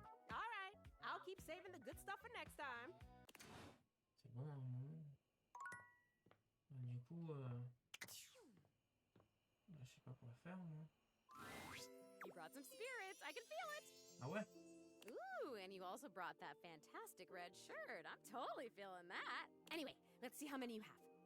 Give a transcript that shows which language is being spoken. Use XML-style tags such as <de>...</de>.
<en>All right, I'll keep saving the good stuff for next time.</en> <fr>C'est bon, hein. Du coup, je sais pas quoi faire, moi.</fr> <en>You brought some spirits. I can feel it.</en> <fr>Ah ouais?</fr> <en>Ooh, and you also brought that fantastic red shirt. I'm totally feeling that. Anyway, let's see how many you have.</en>